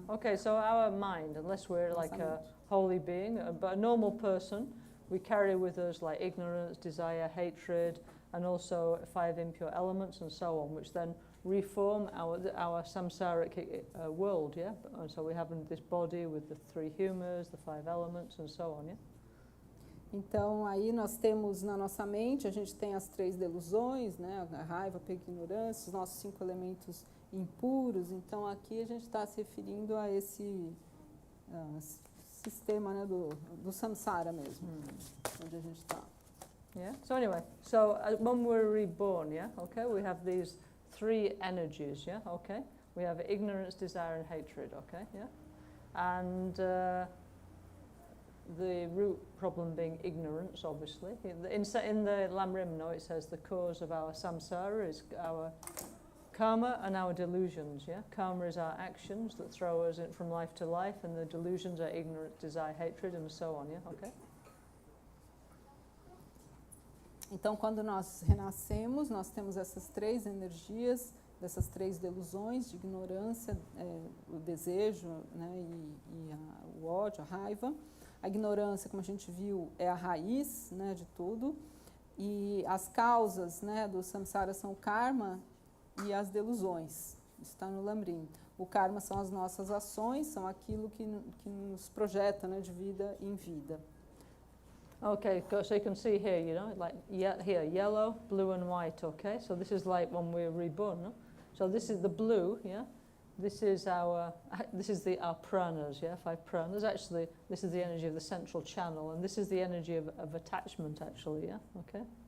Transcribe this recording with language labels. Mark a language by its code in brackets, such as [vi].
[en] Okay, so our mind, unless we're like a holy being, but a normal person, we carry with us like ignorance, desire, hatred, and also 5 impure elements and so on, which then reform our samsaric world, yeah? And so we have this body with the 3 humours, the 5 elements, and so on, yeah? [pt] Então, aí nós temos na nossa mente, a gente tem as 3 delusões, né? A raiva, apego e ignorância, os nossos 5 elementos impuros. Então, aqui a gente está se referindo a esse sistema, né? do samsara mesmo, onde a gente está. [en] Yeah. So anyway, so when we're reborn, yeah, okay, we have these 3 energies, yeah, okay. We have ignorance, desire, and hatred, okay, yeah. And the root problem being ignorance, obviously. In the Lamrimno, it says the cause of our samsara is our karma and our delusions, yeah. Karma is our actions that throw us from life to life, and the delusions are ignorance, desire, hatred, and so on, yeah, okay. [pt] Então, quando nós renascemos, nós temos essas 3 energias, dessas 3 delusões de ignorância, o desejo, né, o ódio, a raiva. A ignorância, como a gente viu, é a raiz, né, de tudo. E as causas, né, do samsara são o karma e as delusões. Isso está no Lamrim. O karma são as nossas ações, são aquilo que nos projeta, né, de vida em vida. [en] Okay, so you can see here, you know, like here, yellow, blue and white, okay? So this is like when we're reborn, no? So this is the blue, yeah? This is our pranas, yeah, 5 pranas. Actually, this is the energy of the central channel, and this is the energy of attachment, actually, yeah, okay?